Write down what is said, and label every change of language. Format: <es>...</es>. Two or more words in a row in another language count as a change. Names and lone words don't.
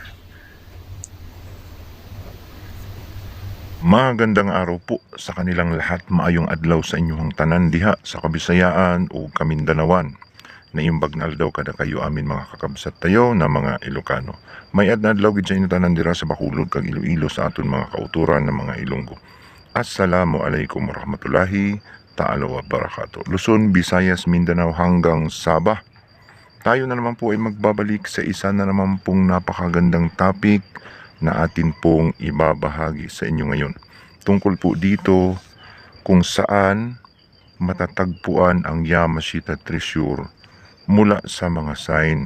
<tl>Magandang araw po sa kanilang lahat.</tl> <ceb>Maayong adlaw sa inyong tanan diha sa Kabisayaan o Kamindanawan.</ceb> <ilo>Naimbag na aldaw kada kayo amin mga kakabsat tayo na mga Ilocano.</ilo> <hil>May adlaw gid sa inyo tanan dira sa Bacolod kag Iloilo sa aton mga kauturan ng mga Ilonggo.</hil> <ar>السلام عليكم ورحمة الله تعالى وبركاته.</ar> <tl>Luzon, Visayas, Mindanao hanggang Sabah. Tayo na naman po ay magbabalik sa isa na naman pong napakagandang topic na atin pong ibabahagi sa inyo ngayon. Tungkol po dito kung saan matatagpuan ang Yamashita Treasure mula sa mga sign.</tl>